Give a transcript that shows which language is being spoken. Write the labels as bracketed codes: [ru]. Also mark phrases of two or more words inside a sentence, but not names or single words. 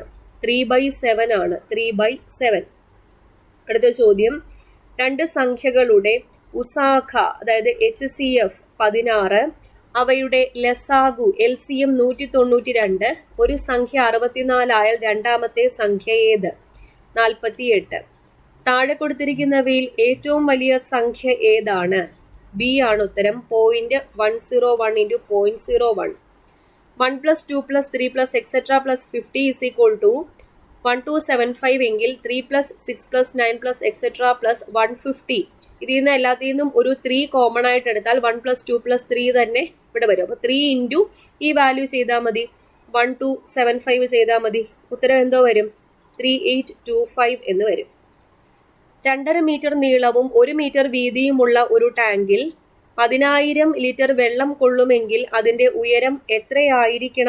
[ml] 3/7 ആണ്, 3/7. അടുത്ത ചോദ്യം, രണ്ട് സംഖ്യകളുടെ ഉസാഖ അതായത് HCF 16, അവയുടെ ലസാഗു LCM 192, ഒരു സംഖ്യ 64 ആയാൽ രണ്ടാമത്തെ സംഖ്യ ഏത്? 48. താഴെ കൊടുത്തിരിക്കുന്നവയിൽ ഏറ്റവും വലിയ സംഖ്യ ഏതാണ്? ബി ആണ് ഉത്തരം. 0.101 into 0.01. [en] 1 plus 2 plus 3 plus etc. plus 50 is equal to 1275 എങ്കിൽ 3 plus 6 plus 9 plus etc. plus 150. [ml] ഇതിൽ നിന്ന് എല്ലാത്തിൽ നിന്നും ഒരു 3 കോമൺ ആയിട്ട് എടുത്താൽ [en] 1 plus 2 plus 3 [ml] തന്നെ ഇവിടെ വരും. അപ്പോൾ 3 ഇൻറ്റു ഈ വാല്യൂ ചെയ്താൽ മതി, 1275 ചെയ്താൽ മതി. ഉത്തരം എന്തോ വരും? 3825 എന്ന് വരും. 2.5 മീറ്റർ നീളവും 1 മീറ്റർ വീതിയുമുള്ള ഒരു ടാങ്കിൽ 10,000 ലിറ്റർ വെള്ളം കൊള്ളുമെങ്കിൽ അതിൻ്റെ ഉയരം എത്രയായിരിക്കണം?